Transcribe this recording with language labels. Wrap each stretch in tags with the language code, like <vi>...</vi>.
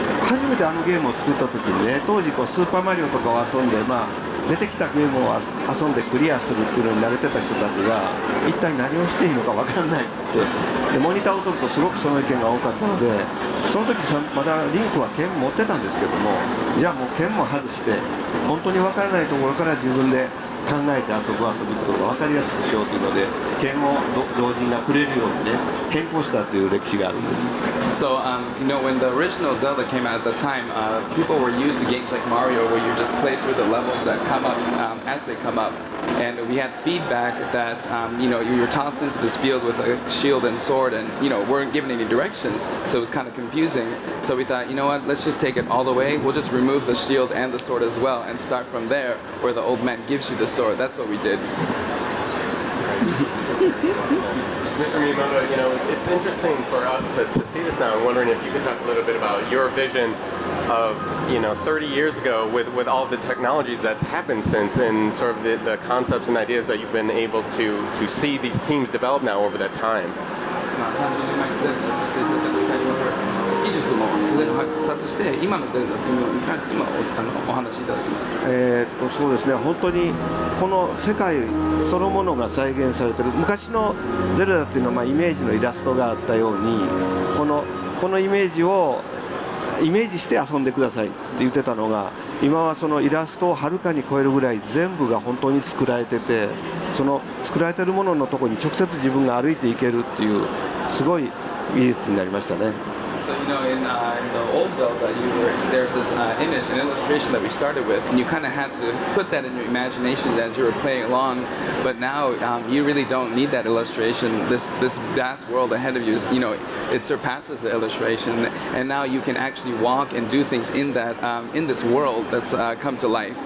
<ja>初めてゲームを作った時にね当時スーパーマリオとかを遊んで出てきたゲームを遊んでクリアするっていうのに慣れてた人たちが一体何をしていいのか分からないってでモニターを撮るとすごくその意見が多かったのでその時まだリンクは剣持ってたんですけどもじゃあもう剣も外して本当に分からないところから自分で考えて遊ぶってことが分かりやすくしようというので剣を同時にくれるようにね変更したという歴史があるんです。</ja> <en>So, when the original Zelda came out at the time, people were used to games like Mario where you just play through the levels that come up as they come up. And we had feedback that, you were tossed into this field with a shield and sword and, weren't given any directions. So it was kind of confusing. So we thought, let's just take it all the way. We'll just remove the shield and the sword as well and start from there where the old man gives you the sword. That's what we did. Mr. Miyamoto, it's interesting for us to see this now. I'm wondering if you could talk a little bit about your vision of 30 years ago with all the technology that's happened since and sort of the concepts and ideas that you've been able to see these teams develop now over that time.</en> <ja>技術もすでに発達して今のゼルダというのに関してもお話しいただきます。そうですね本当にこの世界そのものが再現されている昔のゼルダっていうのはイメージのイラストがあったようにこのイメージをイメージして遊んでくださいって言ってたのが、今はそのイラストをはるかに超えるぐらい全部が本当に作られてて、その作られてるもののところに直接自分が歩いていけるっていうすごい技術になりましたね。</ja> <en>So in the old Zelda, there's this image, an illustration that we started with, and you kind of had to put that in your imagination as you were playing along. But now you really don't need that illustration. This vast world ahead of you, it surpasses the illustration, and now you can actually walk and do things in this world that's come to life.</en>